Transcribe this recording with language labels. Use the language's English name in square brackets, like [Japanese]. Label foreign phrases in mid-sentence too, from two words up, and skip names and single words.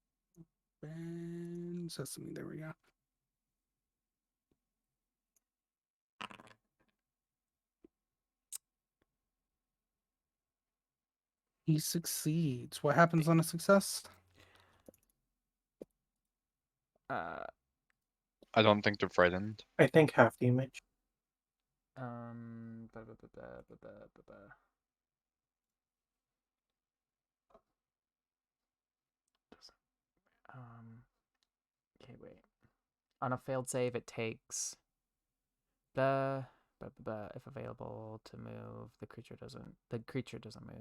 [English] Ben Sesame, there we go. He succeeds. What happens on a success? Uh, I don't think they're frightened. I think half damage. um, ba- ba- ba- ba- ba- ba- ba- ba. Okay, wait. On a failed save, it takes if available to move, the creature doesn't move.